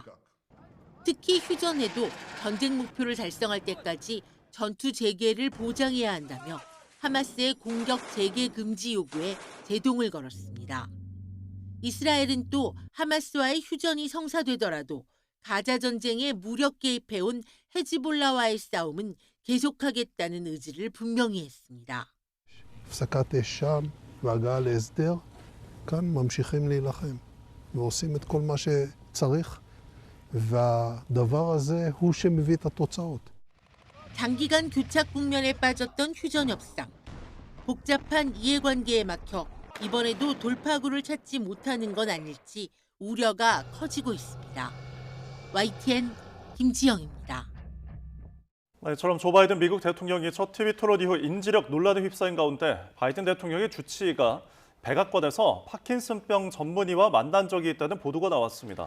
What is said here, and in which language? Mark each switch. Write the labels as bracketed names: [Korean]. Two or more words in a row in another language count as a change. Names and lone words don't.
[Korean] 특히 휴전에도 전쟁 목표를 달성할 때까지 전투 재개를 보장해야 한다며 하마스의 공격 재개 금지 요구에 제동을 걸었습니다. 이스라엘은 또 하마스와의 휴전이 성사되더라도 가자 전쟁에 무력 개입해온 헤즈볼라와의 싸움은 계속하겠다는 의지를 분명히 했습니다. [Hebrew] הפסקת אש שם והגעה להסדר, כאן ממשיכים להילחם ועושים את כל מה שצריך. והדבר הזה הוא שמביא את התוצאות. [Korean] 장기간 교착 국면에 빠졌던 휴전 협상. 복잡한 이해관계에 막혀 이번에도 돌파구를 찾지 못하는 건 아닐지 우려가 커지고 있습니다. YTN 김지영입니다. 이처럼 조 바이든 미국 대통령이 첫 TV 토론 이후 인지력 논란에 휩싸인 가운데 바이든 대통령의 주치의가 백악관에서 파킨슨병 전문의와 만난 적이 있다는 보도가 나왔습니다.